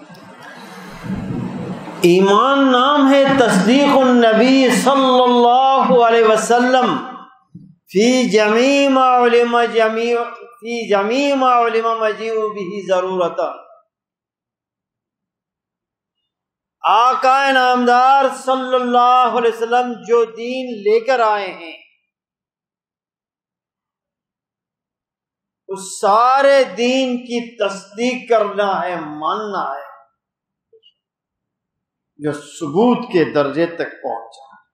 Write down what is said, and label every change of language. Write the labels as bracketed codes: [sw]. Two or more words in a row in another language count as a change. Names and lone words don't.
[ur] ایمان نام ہے [ar] تصدیق النبی صلی اللہ علیہ وسلم فی جمیع ما علم مجیء به ضرورتا، [ur] آقا نامدار [ar] صلی اللہ علیہ وسلم [ur] جو دین لے کر آئے ہیں اس سارے دین کی تصدیق کرنا ہے، ماننا ہے، جو ثبوت کے درجے تک پہنچا۔